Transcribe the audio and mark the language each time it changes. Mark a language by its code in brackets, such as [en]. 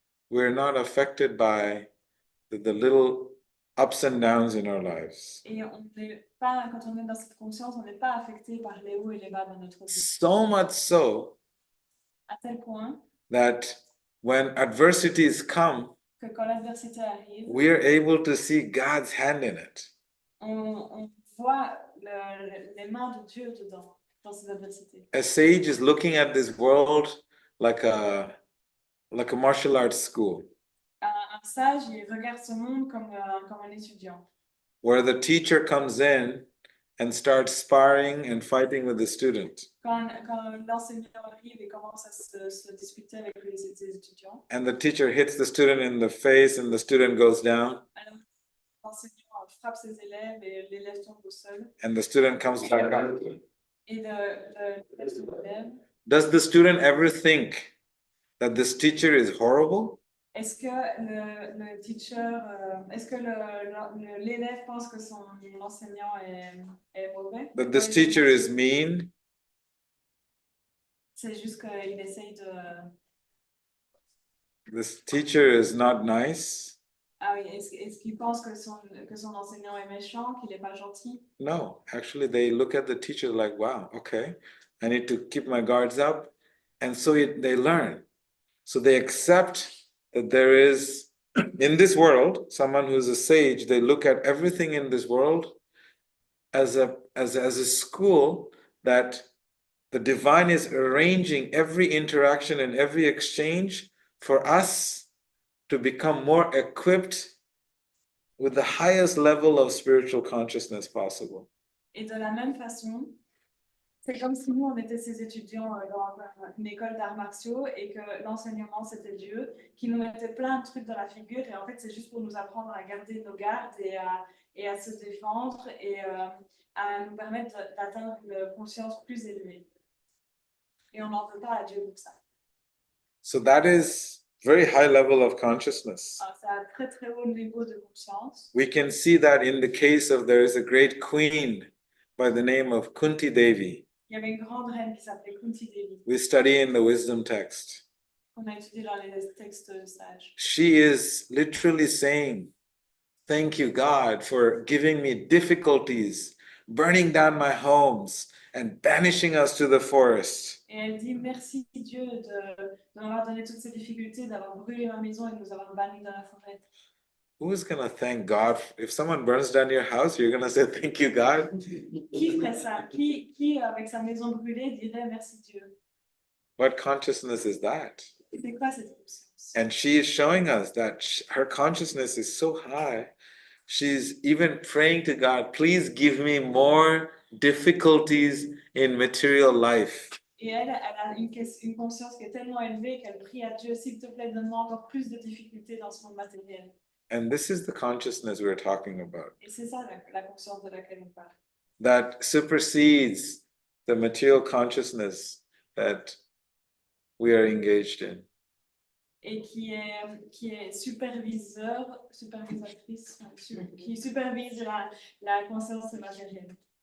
[en] We're not affected by the little ups and downs in our lives. [fr] Et on n'est pas, quand on est dans cette conscience, on n'est pas affecté par les hauts et les bas dans notre vie. [en] So much so [fr] À tel point [en] that when adversities come, [fr] que quand l'adversité arrive, [en] we are able to see God's hand in it. [fr] on voit les mains de Dieu dedans, dans ces adversités. [en] A sage is looking at this world like a martial arts school, [fr] Un sage, il regarde ce monde comme un étudiant. [en] where the teacher comes in and starts sparring and fighting with the student. [fr] Quand l'enseignant arrive et commence à se disputer avec les étudiants, [en] And the teacher hits the student in the face and the student goes down, [fr] alors l'enseignant frappe ses élèves et l'élève tombe au sol. [en] and the student comes back up. [fr] Et l'élève se relève. [en] Does the student ever think that this teacher is horrible? [fr] Est-ce que le teacher, est-ce que l'élève pense que son enseignant est mauvais? [en] That this teacher is mean? [fr] C'est juste qu'il essaye de... [en] This teacher is not nice? [fr] Ah oui, est-ce qu'il pense que son enseignant est méchant, qu'il n'est pas gentil? [en] No, actually they look at the teacher like, wow, okay, I need to keep my guards up. And so they learn. So they accept that there is, in this world, someone who's a sage, they look at everything in this world as a school that the divine is arranging every interaction and every exchange for us to become more equipped with the highest level of spiritual consciousness possible. [fr] Et de la même façon, c'est comme si nous, on était ces étudiants dans une école d'arts martiaux et que l'enseignement, c'était Dieu, qui nous mettait plein de trucs dans la figure. Et en fait, c'est juste pour nous apprendre à garder nos gardes et à se défendre et à nous permettre d'atteindre une conscience plus élevée. Et on n'en veut pas à Dieu pour ça. [en] So that is very high level of consciousness. [fr] Alors, c'est un très, très haut niveau de conscience. [en] We can see that in the case of there is a great queen by the name of Kunti Devi. [fr] Il y avait une grande reine qui s'appelait Kunti Devi, [en] We study in the wisdom text. [fr] qu'on a étudié dans les textes sages. [en] She is literally saying, thank you, God, for giving me difficulties, burning down my homes, and banishing us to the forest. [fr] Et elle dit merci Dieu de m'avoir donné toutes ces difficultés, d'avoir brûlé ma maison et de nous avoir bannis dans la forêt. [en] Who is going to thank God? If someone burns down your house, you're going to say, thank you, God? [fr] Qui ferait ça? Qui avec sa maison brûlée dirait merci Dieu? [en] What consciousness is that? [fr] C'est quoi cette conscience? [en] And she is showing us that her consciousness is so high. She's even praying to God, please give me more difficulties in material life. [fr] Et elle a une conscience qui est tellement élevée qu'elle prie à Dieu, s'il te plaît, donne-moi encore plus de difficultés dans ce monde matériel. [en] And this is the consciousness we're talking about, [fr] Et c'est ça la conscience de laquelle on parle. [en] that supersedes the material consciousness that we are engaged in. [fr] Et qui est supervisatrice, qui supervise la conscience matérielle.